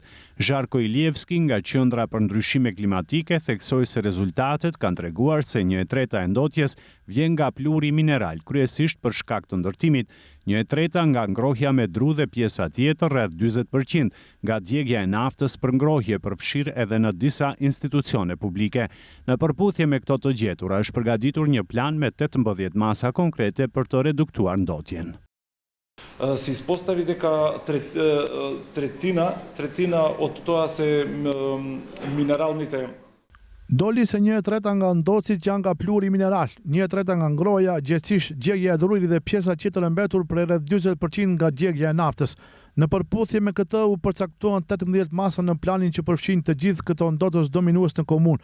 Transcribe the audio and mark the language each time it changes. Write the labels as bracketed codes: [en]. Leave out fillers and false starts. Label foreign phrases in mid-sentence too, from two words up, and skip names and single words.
[sq] Zharko Ilievski nga Qendra për Ndryshime Klimatike theksoi se rezultatet kanë treguar se 1/3 e ndotjes vjen nga pluhuri mineral, kryesisht për shkak të ndërtimit, 1/3 nga ngrohja me dru dhe pjesa tjetër rreth 40% nga djegja e naftës për ngrohje, përfshirë edhe në disa institucione publike. Në përputhje me këto të gjetura, është përgatitur një plan me 18 masa konkrete për të reduktuar ndotjen. [mk] Се испостави дека третина от тоа се минералните. [sq] Doli se 1/3 nga ndotësit janë nga pluhuri mineral, 1/3 nga ngrohja, gjithsesi djegja e drurit dhe pjesa tjetër e mbetur për rreth 40% nga djegja e naftës. Në përputhje me këtë u përcaktuan 18 masa në planin që përfshin të gjithë këto ndotës dominues në komunë.